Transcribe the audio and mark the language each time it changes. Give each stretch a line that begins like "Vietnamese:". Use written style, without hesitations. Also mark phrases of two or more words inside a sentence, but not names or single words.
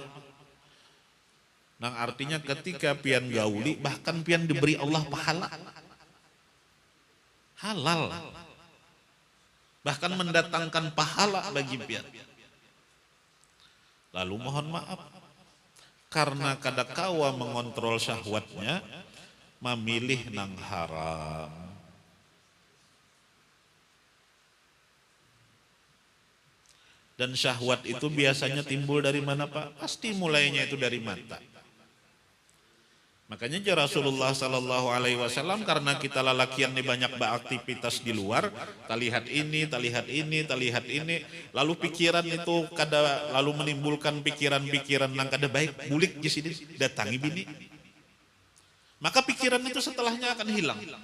Banjar: Nang artinya ketika pian gauli bahkan pian diberi Allah pahala halal, bahkan mendatangkan pahala bagi pian. Lalu mohon maaf karena kada kawa mengontrol syahwatnya, memilih nang haram. Dan syahwat itu biasanya timbul dari mana Pak? Pasti mulainya itu dari mata. Makanya
Arabic: رسول الله صلى الله عليه وسلم
Banjar: karena kita lelakian ini banyak beraktivitas di luar, terlihat ini, terlihat ini, terlihat ini, lalu pikiran itu kada lalu menimbulkan pikiran-pikiran yang kada baik, bulik di sini datangi bini, maka pikiran itu setelahnya akan hilang.